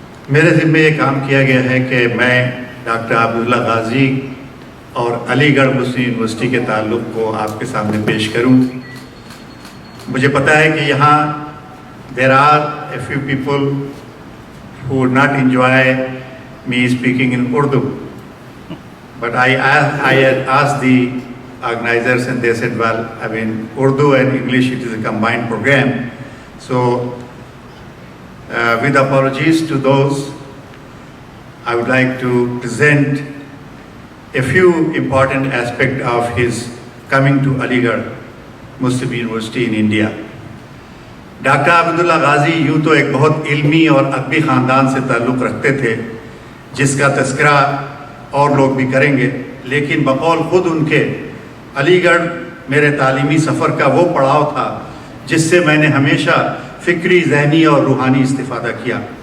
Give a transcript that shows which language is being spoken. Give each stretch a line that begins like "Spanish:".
Urdu: میرے ذمہ یہ کام کیا گیا ہے کہ میں ڈاکٹر عبداللہ غازی اور علی گڑھ مسلم یونیورسٹی کے تعلق کو آپ کے سامنے پیش کروں. مجھے پتہ ہے کہ یہاں
English: there are a few people who would not enjoy me speaking in Urdu, but I had asked the organizers and they said, well, I mean, Urdu and English, it is a combined program. So with apologies to those, I would like to present a few important aspects of his coming to Aligarh. Muslim University in India.
Urdu: Doctor عابداللہ غازی یوں تو ایک بہت علمی اور ادبی خاندان سے تعلق رکھتے تھے جس کا تذکرہ اور لوگ بھی کریں گے، لیکن بقول خود ان کے علی گڑھ میرے تعلیمی سفر کا وہ پڑاؤ تھا جس سے میں نے ہمیشہ فکری، ذہنی اور روحانی استفادہ کیا۔